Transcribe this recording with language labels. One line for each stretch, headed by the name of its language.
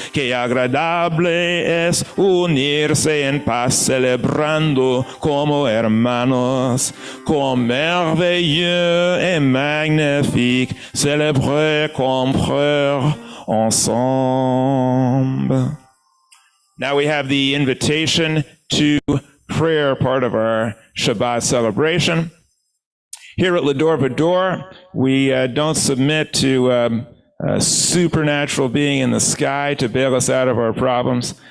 Spanish: Que agradable es unirse en paz celebrando como hermanos.
French: Comme merveilleux et magnifique célébrer comme frères ensemble.
English: Now we have the invitation to prayer, part of our Shabbat celebration. Here at Va-Dor, we don't submit to a supernatural being in the sky to bail us out of our problems.